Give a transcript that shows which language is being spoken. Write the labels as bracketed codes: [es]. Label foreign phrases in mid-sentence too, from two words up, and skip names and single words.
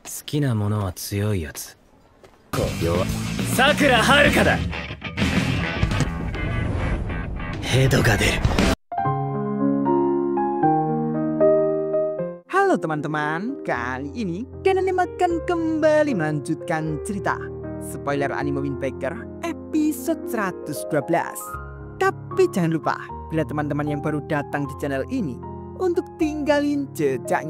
[ja] きなものは強いやつ。弱。さくらはるかだ。ヘドが出る。 [id] Halo teman-teman, kali ini Danan akan kembali melanjutkan cerita spoiler anime Wind Waker episode 112. Tapi jangan lupa, bila teman-teman yang baru datang di channel ini, untuk tinggalin jejaknya.